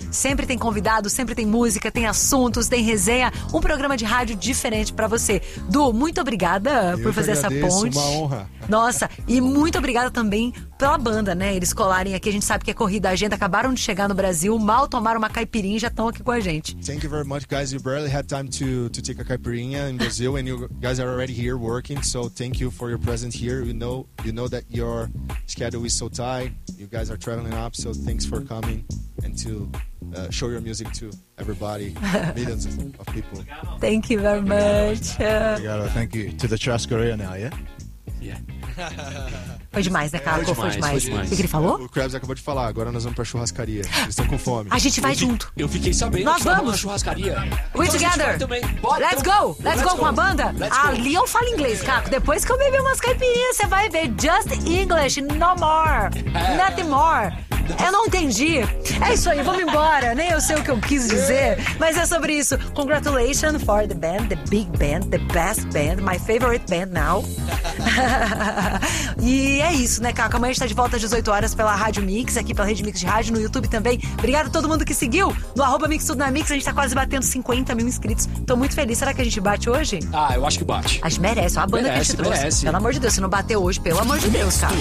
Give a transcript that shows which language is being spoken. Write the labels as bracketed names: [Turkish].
[Portuguese] Sempre tem convidado, sempre tem música, tem assuntos, tem resenha. Um programa de rádio diferente pra você. Du, muito obrigada por fazer essa ponte. Uma honra. Nossa, e muito obrigada também pela banda, né? Eles colarem aqui. A gente sabe que é corrida, a agenda. Acabaram de chegar no Brasil, mal tomaram uma caipirinha e já estão aqui com a gente. [English] Thank you very much, guys. You barely had time to take a caipirinha in Brazil and you guys are already here working. So thank you for your presence here. You know that your schedule is so tight. You guys are traveling up, so thanks for coming and to show your music to everybody, millions of people. Thank you very much. [Portuguese] Obrigado, [English] thank you. To the Trust Korea now, yeah? Yeah. [Portuguese] Foi demais, né, Caco? Foi demais. O que ele falou? O Krabs acabou de falar, agora nós vamos pra churrascaria. Vocês estão com fome. A gente vai junto. Eu fiquei sabendo. Nós vamos na churrascaria. [English] We [Portuguese] então [English] together. [Portuguese] Bora, [English] let's go! Let's go [Portuguese] com a banda! Ali eu falo inglês, Caco. Depois que eu bebi umas caipirinhas, você vai ver. [English] Just English, no more. Nothing more. [Portuguese] Eu não entendi. É isso aí, vamos embora. Nem eu sei o que eu quis dizer, mas é sobre isso. [English] Congratulations for the band, the big band, the best band, my favorite band now. [Portuguese] E é isso, né, Caco? Amanhã a gente tá de volta às 18 horas pela Rádio Mix, aqui pela Rede Mix de Rádio, no YouTube também. Obrigada a todo mundo que seguiu no @MixTudoNaMix. A gente tá quase batendo 50 mil inscritos. Tô muito feliz. Será que a gente bate hoje? Ah, eu acho que bate. A gente merece. Olha a banda merece, que a gente merece. Trouxe. Pelo amor de Deus, se não bater hoje, pelo amor de Deus, cara.